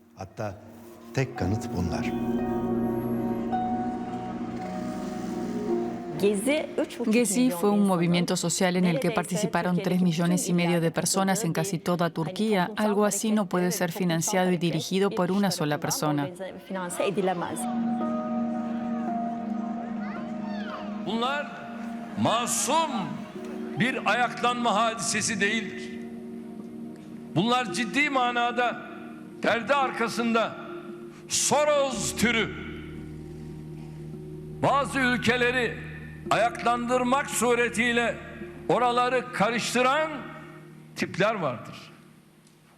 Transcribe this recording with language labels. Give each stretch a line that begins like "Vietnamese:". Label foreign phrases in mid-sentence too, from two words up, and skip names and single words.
Spanish: Gezi fue un movimiento social en el que participaron 3,5 millones de personas en casi toda Turquía. Algo así no puede ser financiado y dirigido por una sola persona.
Turkish: Bunlar masum bir ayaklanma hadisesi değildir. Bunlar ciddi manada perde arkasında Soros türü bazı ülkeleri ayaklandırmak suretiyle oraları karıştıran tipler vardır.